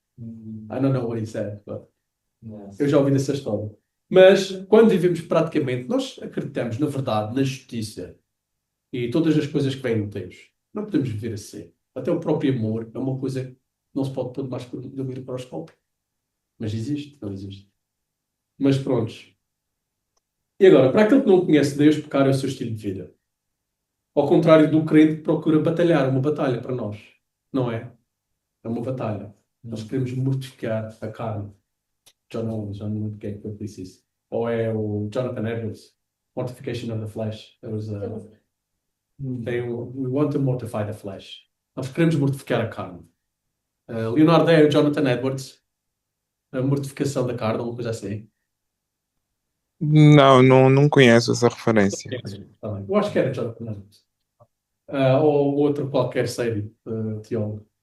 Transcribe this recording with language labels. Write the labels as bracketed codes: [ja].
[en] I don't know what he said, but eu já ouvi dessa história. [pt] Mas quando vivemos praticamente, nós acreditamos na verdade, na justiça e todas as coisas que vêm de Deus. Não podemos viver assim. Até o próprio amor é uma coisa que não se pode pôr mais do microscópio. Mas existe, não existe. Mas prontos. E agora, para aquele que não conhece Deus, pecar é o seu estilo de vida. Ao contrário do crente que procura batalhar, uma batalha para nós, não é? É uma batalha. Nós queremos mortificar a carne. John Owens, já não lembro quem é que disse isso. Ou é o Jonathan Edwards, Mortification of the Flesh. [en] We want to mortify the flesh. [pt] Nós queremos mortificar a carne. Leonardo é o Jonathan Edwards, a mortificação da carne, uma coisa assim. Não conheço essa referência. Tá bem. Eu acho que era Jonathan Edwards. Ou outro qualquer série teólogo.